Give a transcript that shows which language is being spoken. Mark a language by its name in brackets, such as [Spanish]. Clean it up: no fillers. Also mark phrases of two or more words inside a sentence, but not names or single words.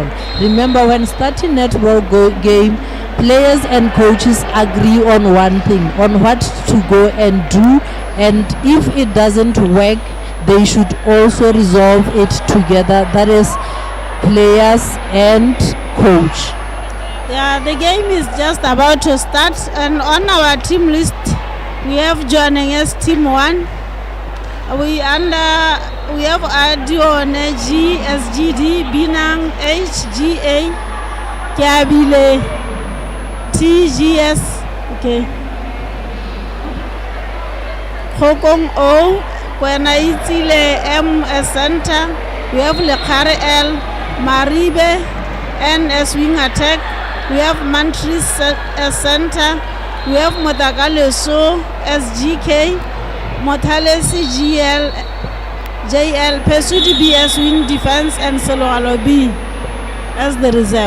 [English] Remember, when starting netball game, players and coaches agree on one thing, on what to go and do, and if it doesn't work, they should also resolve it together. That is players and coach. Yeah, the game is just about to start, and on our team list we have joining us team 1. We have Adione G, SGD, Binang, HGA, Kiabile, TGS, okay. Hokong O, Kwena Itile M Center, we have Lekare L, Maribe, NS Wing Attack, we have Mantris Center, we have Modagaleso SGK, Motalesi GL, JL, Pesudi BS Wing Defense, and Soloalo B as the reserve.